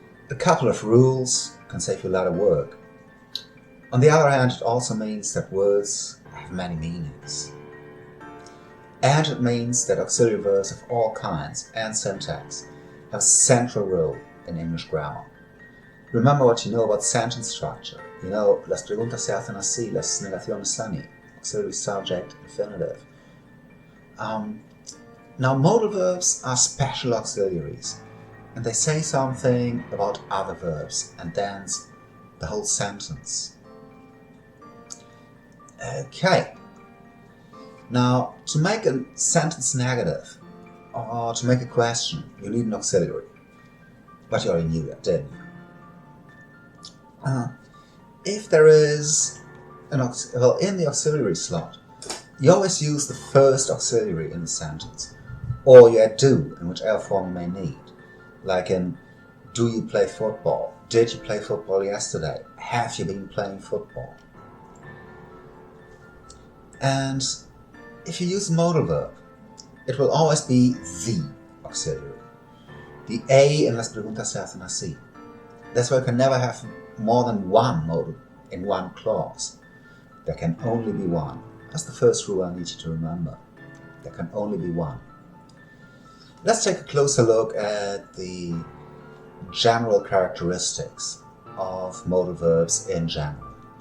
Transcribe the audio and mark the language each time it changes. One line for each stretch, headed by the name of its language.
English: A couple of rules can save you a lot of work. On the other hand, it also means that words have many meanings. And it means that auxiliary verbs of all kinds and syntax have a central role in English grammar. Remember what you know about sentence structure.
Spanish: You know, las preguntas se hacen así, las negaciones son así,
English: auxiliary subject, infinitive. Now, modal verbs are special auxiliaries, and they say something about other verbs and then the whole sentence. Okay. Now, to make a sentence negative or to make a question, you need an auxiliary. But you already knew that, didn't you? If there is in the auxiliary slot, you always use the first auxiliary in the sentence, or you add do in whichever form you may need. Like in, do you play football? Did you play football yesterday? Have you been playing football? And if you use a modal verb, it will always be the auxiliary. The A in
Spanish: las preguntas se hacen así.
English: That's why you can never have more than one modal in one clause. There can only be one. That's the first rule I need you to remember. There can only be one. Let's take a closer look at the general characteristics of modal verbs in general.